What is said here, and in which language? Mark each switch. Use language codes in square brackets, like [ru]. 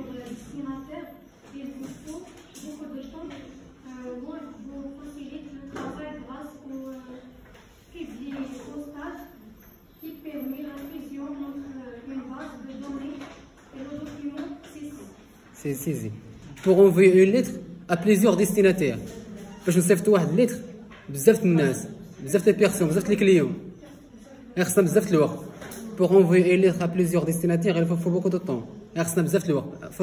[fr] destinataires, il vous faut beaucoup de temps. Moi, vous facilite le travail grâce au fichier postage qui permet la fusion entre une base de données et le document CC. Pour envoyer une lettre à plusieurs destinataires. [ar] باش نصيفطوا واحد الليتر بزاف الناس، بزاف لي بيرسون، بزاف لي كليون، خصنا بزاف الوقت. [fr] pour envoyer une lettre à plusieurs destinataires il faut beaucoup de temps، [ar] خصنا بزاف الوقت.